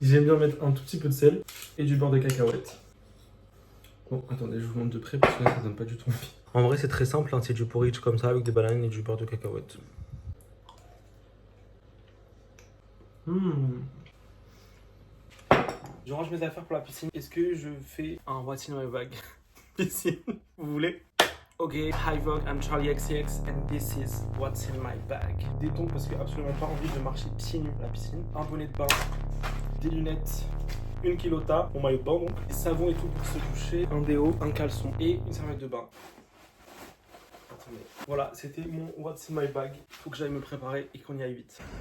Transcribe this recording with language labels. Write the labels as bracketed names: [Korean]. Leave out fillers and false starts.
[French] J'aime bien mettre un tout petit peu de sel et du beurre de cacahuète. Bon, attendez, je vous montre de près parce que là, ça donne pas du tout envie. En vrai, c'est très simple, hein, c'est du porridge comme ça avec des bananes et du beurre de cacahuète. Je range mes affaires pour la piscine. Est-ce que je fais un [English] what's in my bag? [French] Piscine, vous voulez? [English] Ok, hi Vogue, I'm Charlie XCX and this is what's in my bag. [French] Des tongs parce que j'ai absolument pas envie de marcher pieds nus à la piscine. Un bonnet de bain, des lunettes, une kilota, mon maillot de bain donc, des savons et tout pour se doucher, un déo, un caleçon et une serviette de bain. Attendez. Voilà, c'était mon [English] what's in my bag. [French] Faut que j'aille me préparer et qu'on y aille vite.